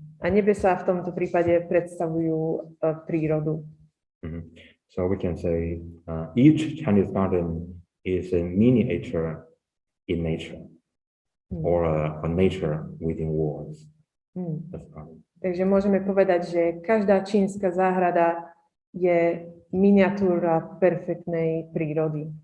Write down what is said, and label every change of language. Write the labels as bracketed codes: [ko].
[sk] A nebesá v tomto prípade predstavujú prírodu. [en] So we can say each Chinese garden is a miniature in nature, or a nature within walls. [sk] Takže môžeme povedať, že každá čínska záhrada je miniatúra perfektnej prírody.